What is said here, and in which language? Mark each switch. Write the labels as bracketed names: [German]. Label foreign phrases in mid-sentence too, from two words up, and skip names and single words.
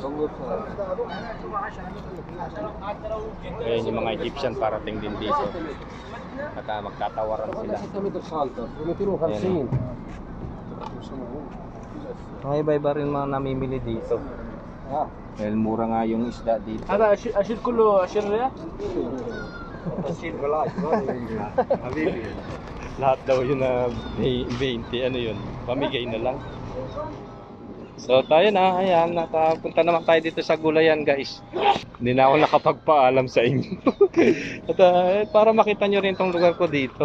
[Filipino] Ayan yung mga Egyptian parating din dito. At magtatawaran sila. Ayan. Mga iba-iba rin mga namimili dito. Dahil mura nga yung isda dito. [Arabic] أشيل كله 20 ريال؟ [Filipino] Lahat daw yun na 20, ano yun, pamigay na lang. So tayo na, ayan, punta naman tayo dito sa gulayan guys. Hindi na ako nakapagpaalam sa inyo. At para makita nyo rin tong lugar ko dito.